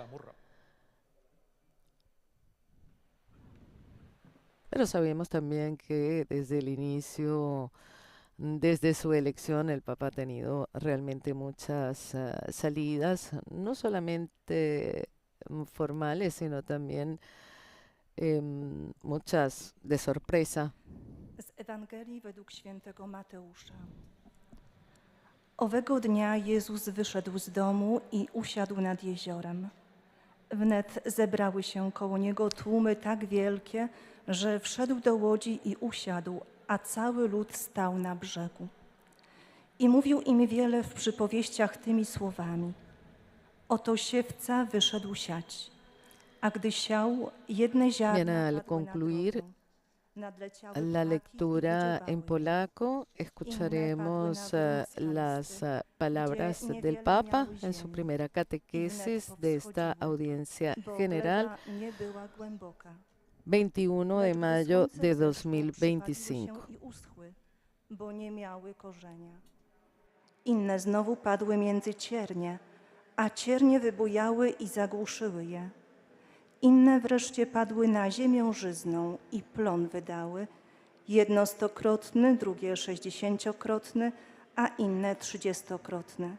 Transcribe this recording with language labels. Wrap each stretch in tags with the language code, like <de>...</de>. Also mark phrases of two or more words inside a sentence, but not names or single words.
<es>Pero sabemos también que desde el inicio, desde su elección, el Papa ha tenido realmente muchas salidas, no solamente formales, sino también muchas de sorpresa.</es> <pl>Z Ewangelii według świętego Mateusza. Owego dnia Jezus wyszedł z domu i usiadł nad jeziorem. Wnet zebrały się koło Niego tłumy tak wielkie, że wszedł do łodzi i usiadł, a cały lud stał na brzegu. I mówił im wiele w przypowieściach tymi słowami. Oto siewca wyszedł siać, a gdy siał, jedne ziarna</pl> <es>Al concluir la lectura en polaco, escucharemos las palabras del Papa en su primera catequesis de esta audiencia general, 21 de mayo de 2025.</es> <pl>Bo nie miały korzenia. Inne znowu padły między ciernie, a ciernie wybujały i zagłuszyły je. Inne wreszcie padły na ziemię żyzną i plon wydały, jedno 100-krotny, drugie 60-krotny, a inne 30-krotny.</pl>